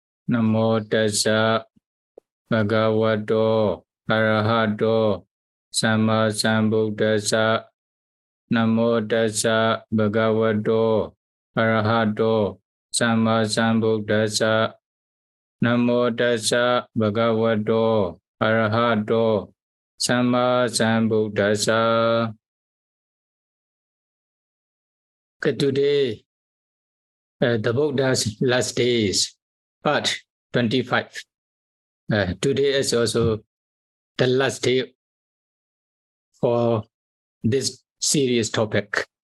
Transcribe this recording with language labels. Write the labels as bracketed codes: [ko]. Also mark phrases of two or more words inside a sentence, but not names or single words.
[pi] Namo tassa bhagavato arahato samma sambuddhassa. Namo tassa bhagavato arahato samma sambuddhassa. Namo tassa bhagavato arahato samma sambuddhassa. [en] Today, the Buddha's last days, part 25. Today is also the last day for this serious topic.